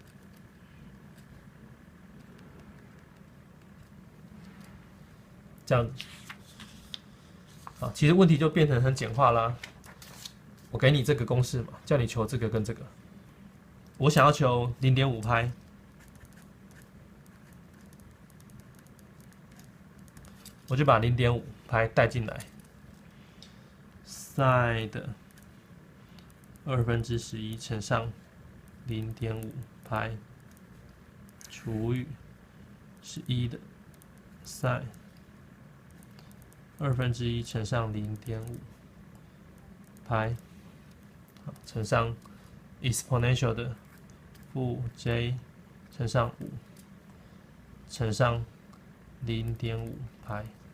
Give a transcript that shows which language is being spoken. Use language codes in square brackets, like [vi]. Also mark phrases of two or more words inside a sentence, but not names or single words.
[zh] 這樣子，好，其實問題就變成很簡化啦。我給你這個公式嘛，叫你求這個跟這個。我想要求0.5拍，我就把0.5拍帶進來，sin 的11/2乘上0.5拍除以11的 sin 1/2乘上0.5拍，乘上 exponential 的負 j 乘上5乘上0.5拍。